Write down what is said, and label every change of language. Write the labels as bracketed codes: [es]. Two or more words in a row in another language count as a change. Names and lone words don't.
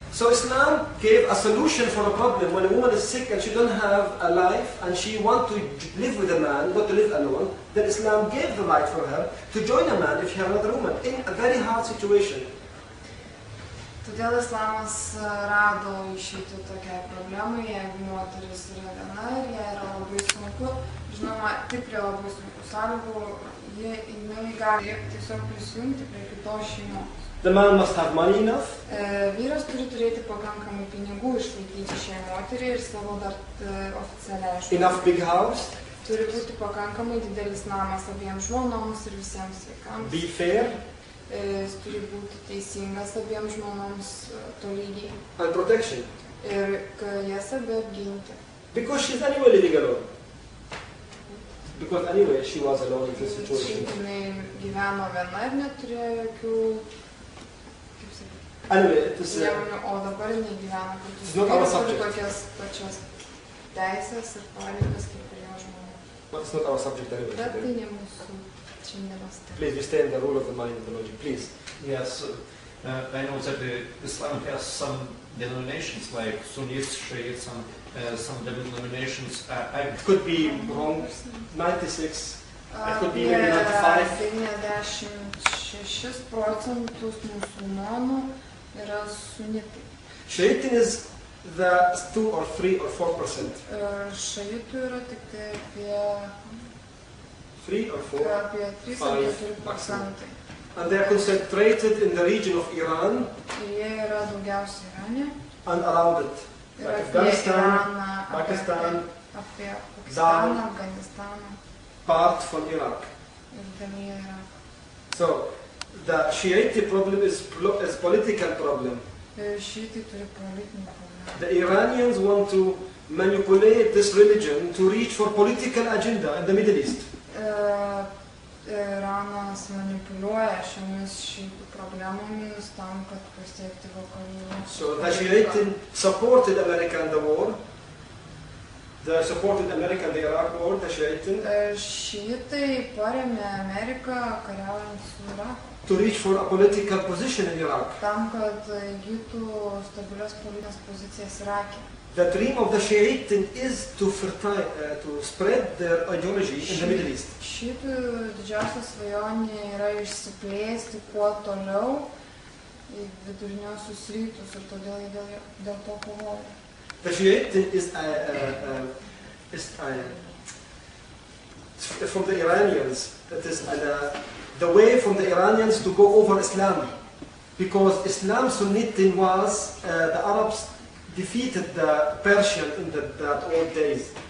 [en] So Islam gave a solution for a problem. When a woman is sick and she don't have a life and she wants to live with a man, not to live alone, then Islam gave the right for her to join a man if she has another woman in a very hard situation. [lt] Todėl Islamas rado išeitį tokiai problemai, jeigu moteris yra viena ir jai yra labai sunku, žinoma, tik prie labai sunkių sąlygų, jinai gali tiesiog prisijungti prie kitos šeimos. [en] The man must have money enough. [lt] Vyras turi turėti pakankamai pinigų išlaikyti šiai moteriai ir savo dar oficialiai žmonai. [en] Enough big house. [lt] Turi būti pakankamai didelis namas abiems žmonoms ir visiems vaikams. [en] Be fair. [lt] Jis turi būti teisingas abiems žmonoms tolygiai. [en] And protection. [lt] Ir jas abi apginti. [en] Because she's anyway living alone. Because anyway she was alone in this situation. [lt] Jinai gyveno viena ir neturėjo jokių [en] Anyway, it is [lt] o dabar jinai gyvena kartu. [en] It's not our subject. [lt] Turi tokias pačias teisės ir pareigas kaip ir jo žmona. [en] But it's not our subject anyway. [lt] Bet tai ne mūsų šiandienos tema. [en] Please, we stay in the rule of the mind and the logic. Please. Yes, I know that Islam has some denominations like Sunnis, Shiites, some denominations. It could be wrong. 96. It could be maybe 95. [lt] 96% musulmonų yra sunitai. [en] Shiite is the 2 or 3 or 4%. [lt] Šaitų yra tik tai apie [en] 3 or 4. [lt] Apie 3-4%. [en] And they are concentrated in the region of Iran. [lt] Jie yra daugiausiai Irane. [en] And around it. Like Afghanistan, Pakistan, [lt] Pakistaną, Afganistaną. [en] Part from Iraq. [lt] Ir dalyje Irako. [en] So, the Shiite problem is political problem. [lt] Šiitai turi politinį problemą. [en] The Iranians want to manipulate this religion to reach for political agenda in the Middle East. [lt] Iranas manipuliuoja šiomis šiitų problemomis tam, kad pasiekti vakarų. [en] So the Shiite supported America in the war. They supported America in the Iraq war, the Shiite. [lt] Šiitai parėmė Ameriką kariaujant su Iraku. [en] To reach for a political position in Iraq. [lt] Tam, kad įgytų stabilias politinės pozicijas Irake. [en] The dream of the Shiite is to spread their ideology in the Middle East. [lt] Šiitų didžiausia svajonė yra išsiplėsti kuo toliau į viduriniuosius rytus ir todėl jie dėl to kovoja. [en] The Shiite is from the Iranians. That is the way from the Iranians to go over Islam, because Islam Sunnitin was the Arabs defeated the Persian in that old days.